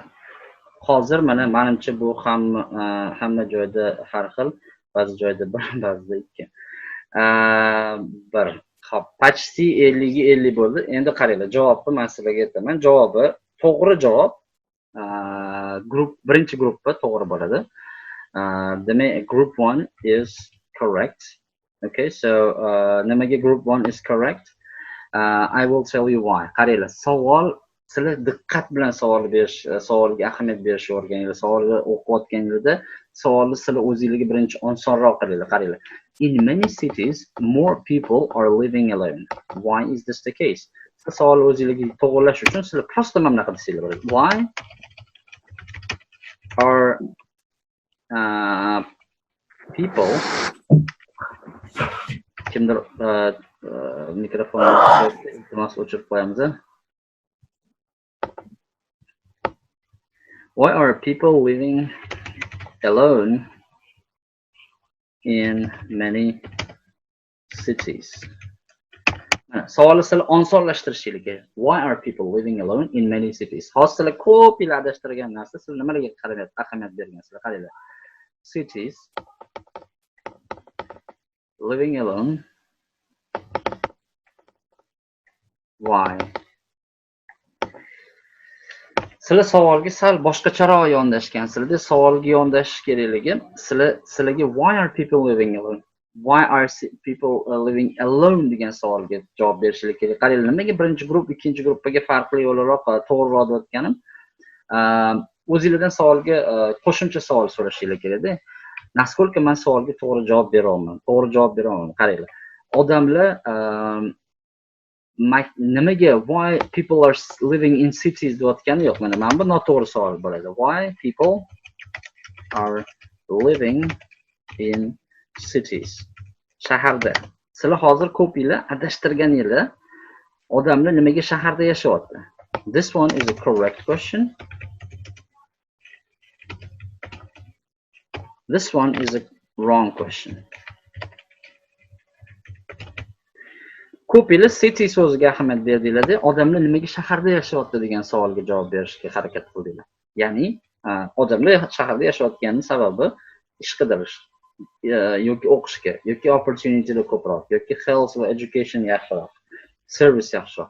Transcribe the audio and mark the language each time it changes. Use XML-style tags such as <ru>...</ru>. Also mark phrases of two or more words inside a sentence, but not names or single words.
<uz>Hozir mana menimcha bu hamma joyda har xil, ba'zi joyda 1, ba'zida 2. 1. Hop, почти 50 ga 50 bo'ldi. Endi qaranglar, javobni men sizlarga aytaman. Javobi to'g'ri javob birinchi gruppa to'g'ri bo'ladi. Demak,</uz> <en>group 1 is correct. Okay, so nimaga group 1 is correct? I will tell you why.</en> <uz>Qaranglar, savol sizlar diqqat bilan savolga ahamiyat berishni o'rganinglar. Savolni o'qiyotganingizda savolni sizlar o'zingizga birinchi osonroq qilinglar. Qaranglar.</uz> <en>In many cities, more people are living alone. Why is this the case?</en> <uz>Savolni o'zingizga to'g'rilash uchun sizlar prosta mana bunaqa desanglar bo'ladi.</uz> <en>Why are people,</en> <uz>kimdir mikrofonni iltimos o'chirib qo'yamiz.</uz> <en>Why are people living alone in many cities?</en> <uz>Savolni sizlar osonlashtirishingiz kerak.</uz> <en>Why are people living alone in many cities?</en> <uz>Hozir sizlar ko'p yil adashtirgan narsa, sizlar nimalarga ahamiyat bergansizlar? Qaranglar.</uz> <en>Cities, living alone. Why?</en> <uz>Sizlar savolga sal boshqacharoq yondashgansizlar. Savolga yondashish kerakligi sizlarga</uz> <en>why are people living alone? Why are people living alone</en> <uz>degan savolga javob berishinglar kerak. Qaranglar, nimaga birinchi guruh, ikkinchi gruppaga farqli o'laroq to'g'riroq deyotganim? O'zingizlardan savolga qo'shimcha savol so'rashinglar kerak-da. Naskолько men savolga to'g'ri javob bera olmayman. Qaranglar. Odamlar nimaga</uz> <en>why people are living in cities</en> <uz>deyotgani yo'q. Mana bu noto'g'ri savol bo'ladi.</uz> <en>Why people are living in cities?</en> <uz>Shaharda. Sizlar hozir ko'p yillar adashtirganinglar odamlar nimaga shaharda yashayapti?</uz> <en>This one is a correct question. This one is a wrong question.</en> <uz>Ko'p yillar city so'ziga ahamiyat berdinglar-da, odamlar nimaga shaharda yashayapti degan savolga javob berishga harakat qildinglar. Ya'ni odamlar shaharda yashayotganining sababi ish qidirish yoki o'qishga, yoki opportunitylar ko'proq, yoki health va education yaxshiroq, service yaxshiroq.</uz>